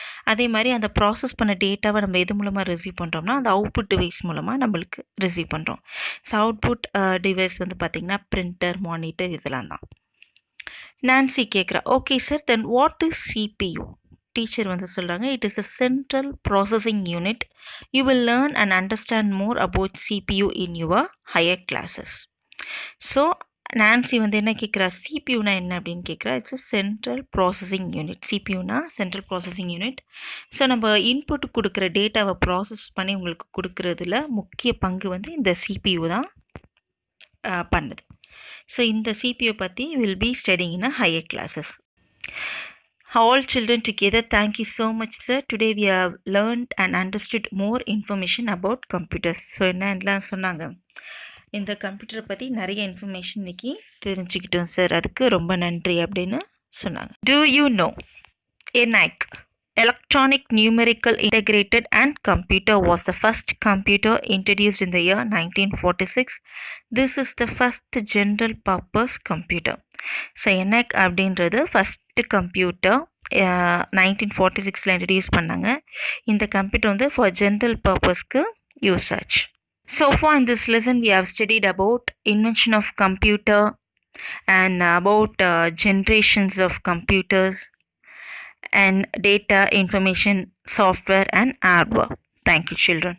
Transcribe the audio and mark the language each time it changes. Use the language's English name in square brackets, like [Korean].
[Tamil] அதே மாதிரி அந்த ப்ராசஸ் பண்ண டேட்டாவை நம்ம எது மூலமாக ரிசீவ் பண்ணுறோம்னா அந்த அவுட்புட் டிவைஸ் மூலமாக நம்மளுக்கு ரிசீவ் பண்ணுறோம். ஸோ அவுட்புட் டிவைஸ் வந்து பார்த்திங்கன்னா பிரிண்டர், மானிட்டர், இதெல்லாம் தான். நான்சி கேட்குறா, [English] Okay sir, then what is CPU? [Tamil] Teacher வந்து சொல்கிறாங்க, [English] It is a central processing unit. You will learn and understand more about CPU in your higher classes. [Tamil] So Nancy வந்து என்ன கேட்குறா, சிபியூனா என்ன அப்படின்னு கேட்குறா. [English] It's a central processing unit. சிபியூனா central processing unit. [Tamil] So நம்ம input கொடுக்குற டேட்டாவை ப்ராசஸ் பண்ணி உங்களுக்கு கொடுக்குறதுல முக்கிய பங்கு வந்து இந்த சிபியூ தான் பண்ணுது. [English] so [Tamil] இந்த சிபியூ பற்றி [English] Will be studying in higher classes. All children together, thank you so much, sir. Today we have learned and understood more information about computers. [Tamil] So என்னெல்லாம் சொன்னாங்க, இந்த கம்ப்யூட்டரை பற்றி நிறைய இன்ஃபர்மேஷன் இன்னைக்கு தெரிஞ்சுக்கிட்டோம் சார், அதுக்கு ரொம்ப நன்றி அப்படின்னு சொன்னாங்க. [English] Do you know ENIAC, Electronic Numerical Integrated and Computer, was the first computer introduced in the year 1946. This is the first general purpose computer. [Tamil] So ENIAC அப்படின்றது ஃபஸ்ட்டு கம்ப்யூட்டர் 1946 இன்ட்ரடியூஸ் பண்ணாங்க. இந்த கம்ப்யூட்டர் வந்து [English] for general பர்பஸ்க்கு [Tamil] use ஆச்சு. [English] So far in this lesson we have studied about invention of computer and about generations of computers and data, information, software and hardware. Thank you children.